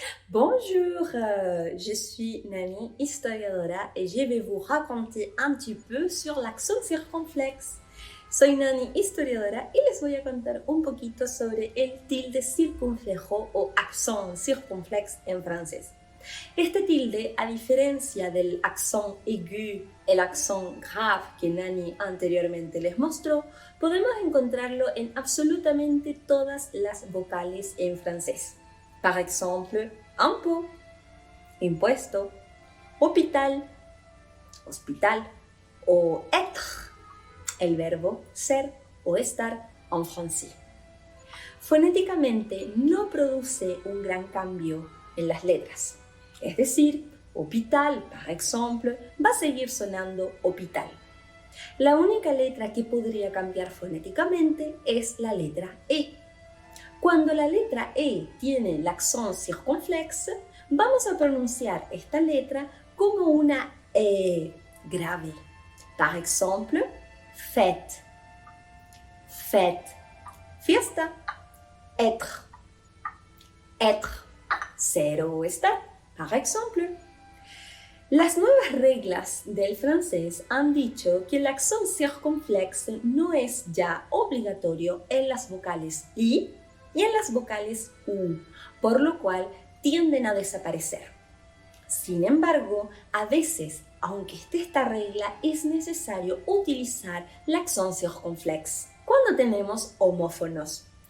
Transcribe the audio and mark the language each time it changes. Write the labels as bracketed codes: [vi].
[fr] Bonjour, je suis Nani, historiadora, et je vais vous raconter un petit peu sur l'accent circonflexe. [es] Soy Nani, historiadora, y les voy a contar un poquito sobre el tilde circunflejo o accent circonflexe en francés. Este tilde, a diferencia del accent aigu, el accent grave que Nani anteriormente les mostró, podemos encontrarlo en absolutamente todas las vocales en francés. [fr] Par exemple, [es] impôt, impuesto, hôpital, hospital, o être, el verbo ser o estar en francés. Fonéticamente no produce un gran cambio en las letras. Es decir, hôpital, [fr] par exemple, [es] va a seguir sonando hôpital. La única letra que podría cambiar fonéticamente es la letra E. Cuando la letra E tiene l'accent circonflexe, vamos a pronunciar esta letra como una E grave. [fr] Par exemple, [es] fête, fête, fiesta, être, être, ser o estar, [fr] par exemple. [es] Las nuevas reglas del francés han dicho que el accent circonflexe no es ya obligatorio en las vocales I y en las vocales U, por lo cual tienden a desaparecer. Sin embargo, a veces, aunque esté esta regla, es necesario utilizar l'accent circonflexe cuando tenemos homófonos.